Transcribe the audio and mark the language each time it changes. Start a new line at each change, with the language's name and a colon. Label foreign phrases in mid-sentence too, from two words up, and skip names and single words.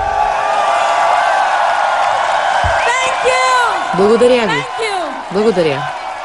English: Thank you!
Bulgarian: Благодаря ви.
English: Thank you!
Bulgarian: Благодаря.